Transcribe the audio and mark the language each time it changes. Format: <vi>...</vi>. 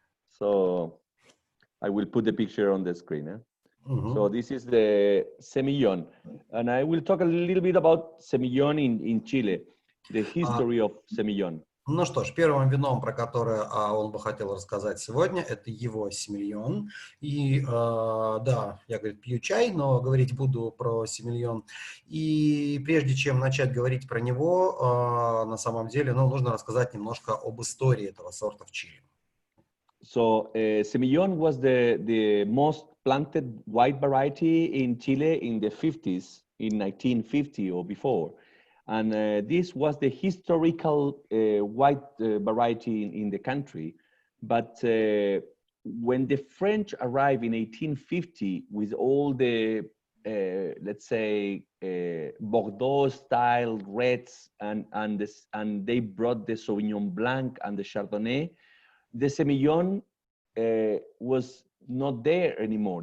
<en>So I will put the picture on the screen. So this is the semillon. And I will talk a little bit about semillon in Chile, the history of semillon.</en> <ru>Ну что ж, первым вином, про которое он бы хотел рассказать сегодня, это его сомельон. И да, я, говорит, пью чай, но говорить буду про сомельон. И прежде чем начать говорить про него, на самом деле, ну, нужно рассказать немножко об истории этого сорта в Чили.</ru> <en>So semillon was the most planted white variety in Chile in the 50s, in 1950 or before. And this was the historical white variety in the country. But when the French arrived in 1850 with all the, let's say, Bordeaux-style reds, and they brought the Sauvignon Blanc and the Chardonnay, the semillon was not there anymore.</en>